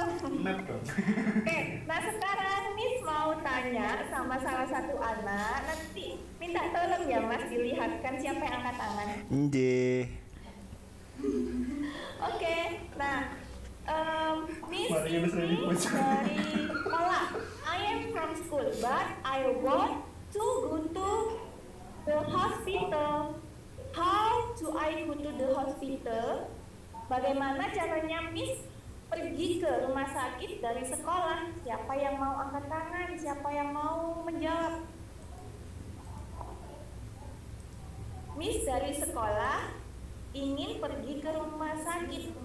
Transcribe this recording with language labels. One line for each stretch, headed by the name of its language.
Indonesian: Oke, nah sekarang Miss mau tanya sama salah satu anak. Nanti minta tolong ya Mas dilihatkan siapa yang angkat tangan. Nggih. Oke, nah Miss ini dari sekolah.
English: I am from school, but I want to go to the hospital. How do I go to the hospital?
Indonesian: Bagaimana caranya Miss pergi ke rumah sakit dari sekolah? Siapa yang mau angkat tangan? Siapa yang mau menjawab? Miss dari sekolah ingin pergi ke rumah sakit.